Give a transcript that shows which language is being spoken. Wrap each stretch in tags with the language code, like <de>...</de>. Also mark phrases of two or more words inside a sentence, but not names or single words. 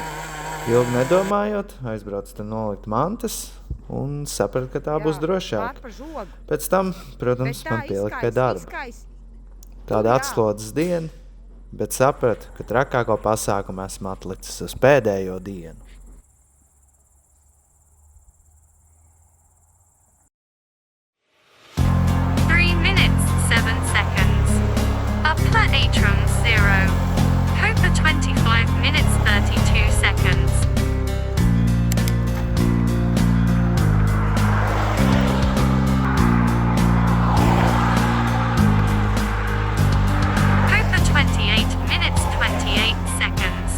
<lv>Ilgi nedomājot, aizbraucu tur nolikt mantas un sapratu, ka tā būs drošāk. Pēc tam, protams, man pielika pie darba. Tāda atslodzes diena, bet sapratu, ka trakāko pasākumu esmu atlicis uz pēdējo dienu.</lv> <en>Upper Atrium 0. Copa 25 minutes 32 seconds. Copa 28 minutes 28 seconds.</en>